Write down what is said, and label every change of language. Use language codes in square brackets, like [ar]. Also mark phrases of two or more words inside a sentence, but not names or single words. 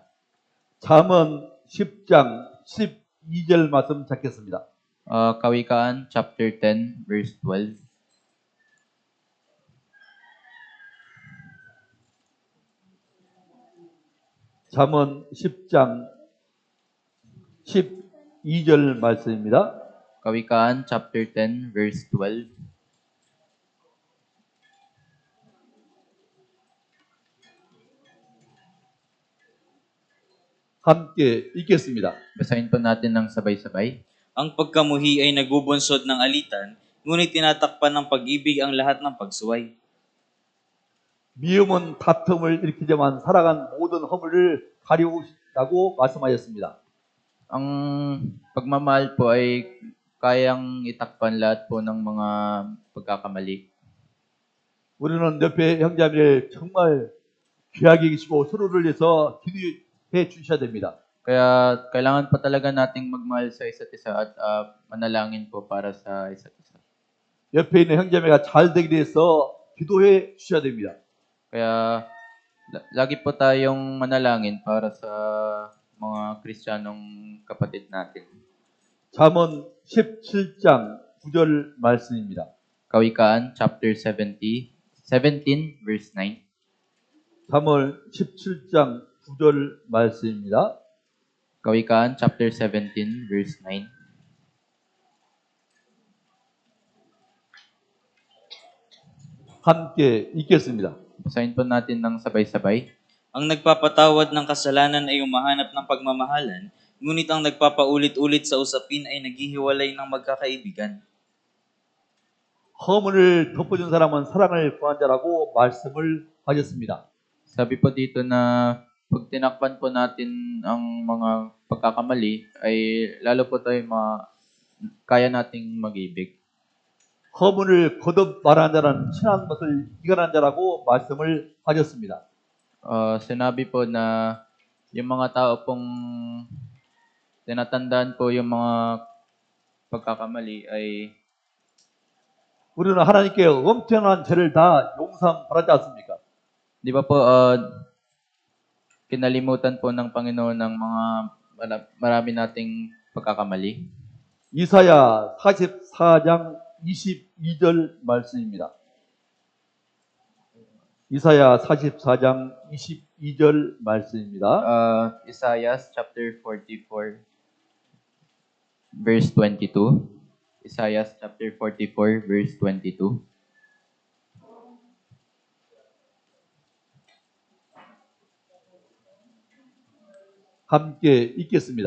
[ko] 잠언 10장 12절 말씀 찾겠습니다. [en] Kawikaan chapter 10 verse 12. [ko] 잠언 10장 12절 말씀입니다. [en] Kawikaan chapter 10 verse 12. [ko] 함께 읽겠습니다. [tl] Basahin po natin ng sabay-sabay. Ang pagkamuhi ay nagbubunsod ng alitan, ngunit tinatakpan ng pag-ibig ang lahat ng pagsuway. [ko] 미움은 다툼을 일으키지만 사랑은 모든 허물을 가리우다고 말씀하셨습니다. [tl] Ang pagmamahal po ay kayang itakpan lahat po ng mga pagkakamali. [ko] 우리는 옆에 형제자매를 정말 귀하게 계시고 서로를 위해서 기도해 주셔야 됩니다. [tl] Kaya kailangan pa talaga nating magmahal sa isa't isa at manalangin po para sa isa't isa. [ko] 옆에 있는 형제자매가 잘 되기 위해서 기도해 주셔야 됩니다. [tl] Kaya lagi po tayong manalangin para sa mga Kristiyanong kapatid natin. [ko] 잠언 17장 9절 말씀입니다. [en] Kawikaan chapter 17 verse 9. [ko] 잠언 17장 9절 말씀입니다. [en] Kawikaan chapter 17 verse 9. [ko] 함께 읽겠습니다. [tl] Basahin po natin ng sabay-sabay. Ang nagpapatawad ng kasalanan ay umahanap ng pagmamahalan, ngunit ang nagpapaulit-ulit sa usapin ay naghihiwalay ng magkakaibigan. [ko] 허물을 덮어준 사람은 사랑을 구한 자라고 말씀을 하셨습니다. [tl] Sabi po dito na pag tinakpan po natin ang mga pagkakamali, ay lalo po tayo kaya nating mag-ibig. [ko] 허물을 거듭 말하는 자는 친한 것을 이겨난 자라고 말씀을 하셨습니다. [tl] Sinabi po na yung mga tao pong tinatandaan po yung mga pagkakamali ay [ko] 우리는 하나님께 엄청난 죄를 다 용서받지 않습니까? [tl] di ba po kinalimutan po ng Panginoon ng mga marami nating pagkakamali. [ko] 이사야 44장 22절 말씀입니다. 이사야 44장 22절 말씀입니다. [en] Isaiah chapter 44 verse 22. Isaiah chapter 44 verse 22. [ko] 함께 읽겠습니다.